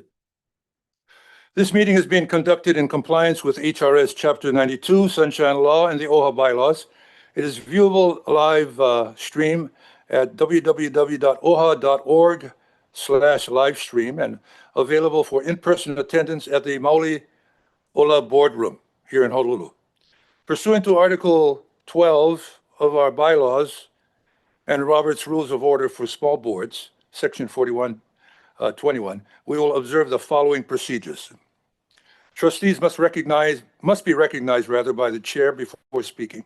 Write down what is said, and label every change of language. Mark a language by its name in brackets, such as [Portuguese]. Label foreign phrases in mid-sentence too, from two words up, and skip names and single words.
[English] This meeting is being conducted in compliance with HRS Chapter 92, Sunshine Law, and the OHA bylaws. It is viewable live stream at www.oha.org/livestream and available for in-person attendance at the Mauli ʻŌlelo boardroom here in Honolulu. Pursuant to Article 12 of our bylaws and Robert's Rules of Order for Small Boards, Section 4121, we will observe the following procedures. Trustees must be recognized by the chair before speaking.